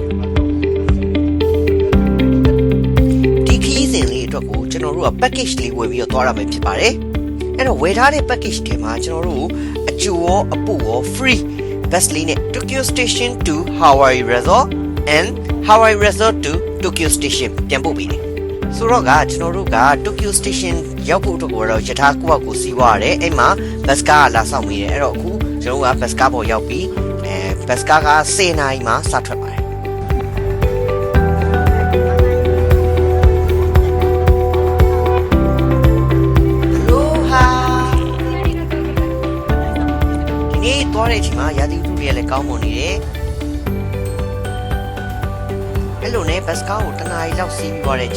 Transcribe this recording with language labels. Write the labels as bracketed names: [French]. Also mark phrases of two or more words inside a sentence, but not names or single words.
[Burmese] ဒီခီးစဉ်လေးအတွက်ကိုကျွန်တော်တို့က package လေးဝယ်ပြီးတော့သွားရမယ်ဖြစ်ပါတယ်အဲ့တော့ဝယ်ထားတဲ့ package တွေမှာကျွန်တော်တို့အကျိုးရောအပို့ရော [English] free bus [Burmese] လေးနဲ့ [English] Tokyo Station to Hawaii Resort and Hawaii Resort to Tokyo Station [Burmese] ပြန်ပို့ပေးတယ်ဆိုတော့ကကျွန်တော်တို့က Tokyo Station ရောက်ဖို့အတွက်ကိုတော့ယထာကိုယ့်အကိုစီးွားရတယ်အဲ့မှာ bus ကားလာဆောင်မိတယ်အဲ့တော့အခုကျွန်တော်တို့က bus ကားပေါ်ရောက်ပြီး bus ကားက10နာရီမှစထွက်ပါတယ် ဒီနေ့သွားတဲ့အချိန်မှာရာသီဥတုတွေကလည်းကောင်းမွန်နေတယ်အဲ့လိုနဲ့ bus ကားကိုတနားရီလောက်စီးပြီးသွားတဲ့အ